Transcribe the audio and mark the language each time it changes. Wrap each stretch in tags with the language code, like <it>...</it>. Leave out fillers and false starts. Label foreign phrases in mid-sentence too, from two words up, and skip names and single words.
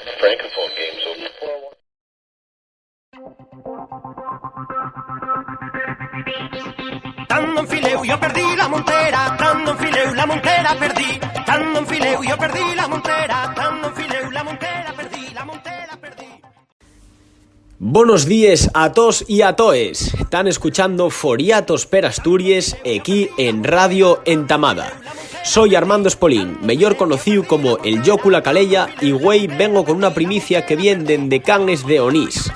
<en>microphone game, so</en> <ast>Tant enfileu, jo perdí la montera, tant enfileu, la montera perdí, tant enfileu, jo perdí la montera, tant enfileu, la montera perdí, la montera perdí.</ast> <es>Buenos días a todos y a toes. Están escuchando Foriatos per Asturias aquí en Radio Entamada.</es> <ast>Soy Armando Espolín, mejor conocido como el Yócula Calella, y güey vengo con una primicia que viene dende Canles de Onís.</ast>